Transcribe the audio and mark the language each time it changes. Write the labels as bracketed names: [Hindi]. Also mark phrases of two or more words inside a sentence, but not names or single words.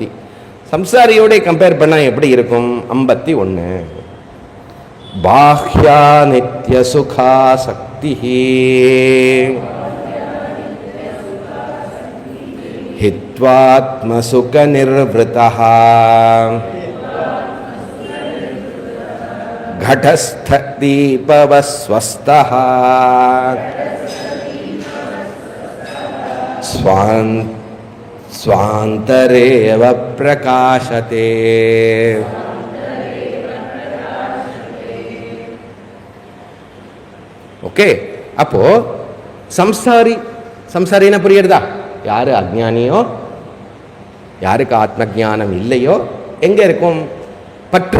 [Tamil] சம்சாரியோட கம்பேர் பண்ணா எப்படி இருக்கும்? [Sanskrit] 51 बाह्या नित्य सुखा सक्तिं हित्वात्म सुख निर्वृतः घटस्थ दीपवस्वस्थः स्वान्तरेव प्रकाशते. [Tamil] ஓகே, அப்போ சம்சாரின்னா புரியுறதா? யாரு அஜ்ஞானியோ, யாருக்கு ஆத்ம ஞானம் இல்லையோ, எங்க இருக்கும் பற்று?